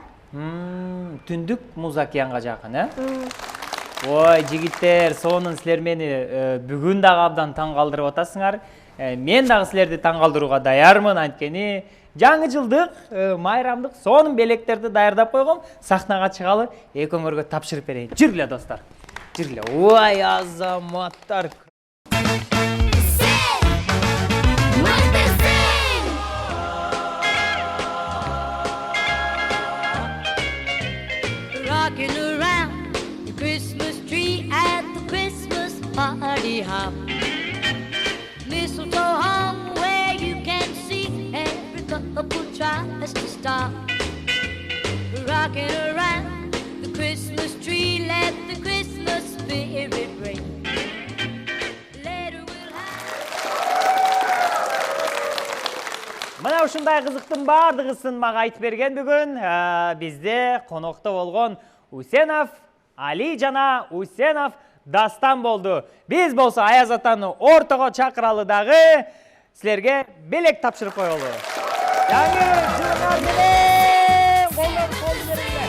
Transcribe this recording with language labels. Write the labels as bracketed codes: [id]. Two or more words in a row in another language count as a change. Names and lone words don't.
[ky] Түндүк Муз океанга жакын, Ой, жигиттер, сонун силер мени бүгүн дагы абдан таң калтырып атасыңар. Мен дагы силерди таң калтырууга даярмын, анткени жаңы жылдык, майрамдык сонун белектерди даярдап койгом. Сахнага чыгалы, экөөңөргө тапшырып берейин. Жүргүлө достор. Жүргүлө. Ой, азаматтар. [en] Rocking around the Christmas tree at the Christmas party hop. Mistletoe hung where you can see every couple tries to stop. Rocking around the Christmas tree, let the Christmas spirit ring. Later we'll have... [ky] Мына ушундай кызыктын бардыгысын мага айтып берген бүгүн бизде конокто болгон Усенов Али жана Усенов Дастан болду. Биз болсо Аяз атаны ортого чакыралы дагы силерге белек тапшырып коелу. Жаңы жылыңар менен колдон кол бериңер.